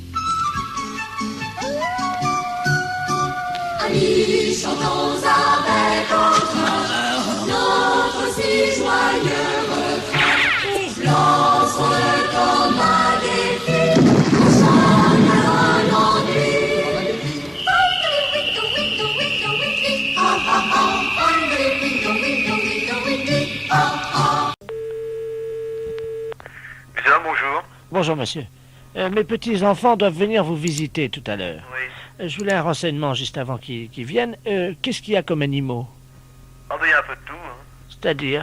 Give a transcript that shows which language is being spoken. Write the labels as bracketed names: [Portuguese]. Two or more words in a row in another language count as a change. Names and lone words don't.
[French] Amis, chantons avec entrain notre si joyeux refrain. Lançons-le comme un défi, on chante à l'ennui. Winkle, winkle, winkle, winkle, ah ah ah. Winkle, winkle, winkle, winkle, ah ah. Bien, bonjour. Bonjour, monsieur. Mes petits-enfants doivent venir vous visiter tout à l'heure. Oui. Je voulais un renseignement juste avant qu'ils viennent. Qu'est-ce qu'il y a comme animaux? Ah ben il y a un peu de tout, hein. C'est-à-dire?